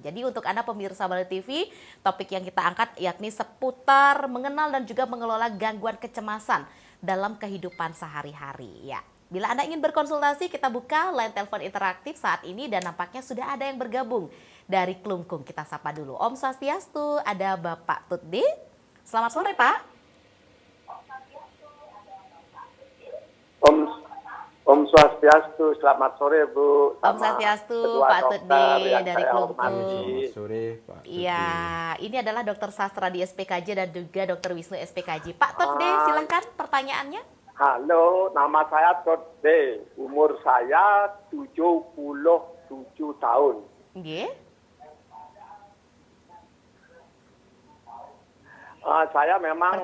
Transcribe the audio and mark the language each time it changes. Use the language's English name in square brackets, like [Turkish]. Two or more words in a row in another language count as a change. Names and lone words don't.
[Indonesian] Jadi untuk Anda pemirsa Bali TV, topik yang kita angkat yakni seputar mengenal dan juga mengelola gangguan kecemasan dalam kehidupan sehari-hari. Ya, bila Anda ingin berkonsultasi, kita buka line telepon interaktif saat ini dan nampaknya sudah ada yang bergabung dari Klungkung. Kita sapa dulu. [Balinese] Om Swastiastu, [Indonesian] ada Bapak Tutdi. Selamat sore, Pak. [Balinese] Om Swastiastu, [Indonesian] selamat sore Bu. [Balinese] Om Swastiastu, [Indonesian] Pak Tutdi dari Klungkung. Selamat sore, Pak Tutdi. Iya, ini adalah Dokter Sastra di SPKJ dan juga Dokter Wisnu SPKJ. Pak Tutdi, silakan pertanyaannya. Halo, nama saya Tutdi. Umur saya 77 tahun. Nggih. Saya memang